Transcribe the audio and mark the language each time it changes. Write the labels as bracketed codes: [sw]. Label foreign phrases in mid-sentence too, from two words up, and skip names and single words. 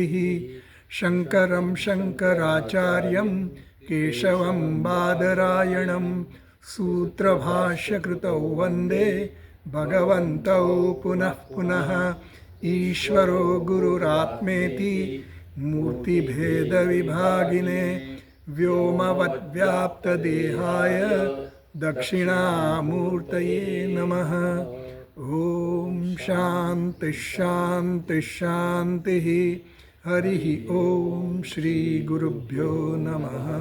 [sa] शंकरम शंकराचार्यम केशवम बादरायणम सूत्रभाष्यकृतौ वंदे भगवन्तौ पुनः पुनः. ईश्वरो गुरुरात्मेति मूर्तिभेदविभागिने व्योमवद्व्याप्तदेहाय दक्षिणामूर्तये नमः। ॐ शान्ति शान्ति शान्तिः। हरिः ॐ श्रीगुरुभ्यो नमः।